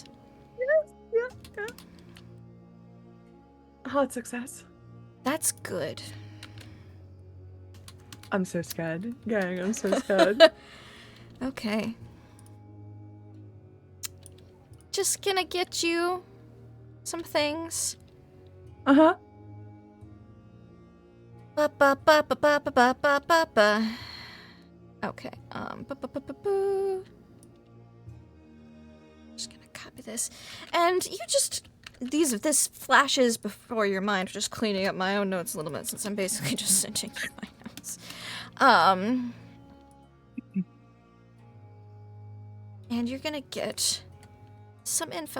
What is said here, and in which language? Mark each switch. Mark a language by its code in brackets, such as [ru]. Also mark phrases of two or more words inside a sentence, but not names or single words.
[en] Yeah. Hard success. That's good. I'm so scared. Gang, I'm so scared. Okay. Just gonna get you some things. Uh-huh. Ba-ba-ba-ba-ba-ba-ba-ba. Okay. Just gonna copy this, and you just this flashes before your mind. Just cleaning up my own notes a little bit since I'm basically just sending you my notes. And you're gonna get some info.